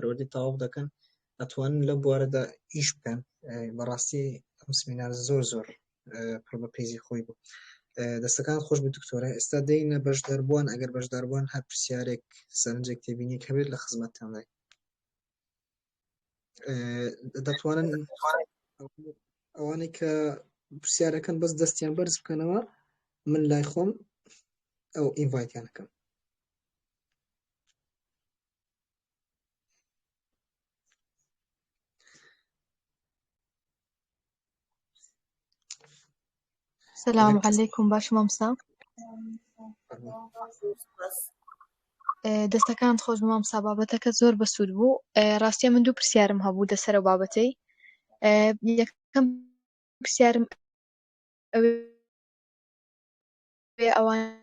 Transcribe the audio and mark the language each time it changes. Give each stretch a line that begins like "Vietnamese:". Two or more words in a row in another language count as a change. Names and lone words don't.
Central Kurdish: پەروەردەی تەواو دەکەن ئەتوانن لەم بوارەدا ئیش بکەن بەڕاستی ئەم سمینار زۆر پڕ بە پێیزی خۆی بوو دەستەکان خۆش بە دکتۆرە ئێستا دەینە بەشداربووان ئەگەر بەشداربووان هەر پرسیارێک سەرنجێک تێبینی کە بێت لە خزمەتتان دای دەتوانن ئەوانەی کە پرسیارەکەن بەس دەستیان بەرز بکەنەوە من لای خۆم ئەو ئینڤایتیانەکەم
Arabic: السلام عليكم
Central Kurdish: باش مامسا دەستەکان خۆش مامسا بابەتەکە زۆر بەسوود بوو ڕاستیە من دوو پرسیارم هەبوو دەسەر و بابەتەی یەکەم پرسیارم ئەوان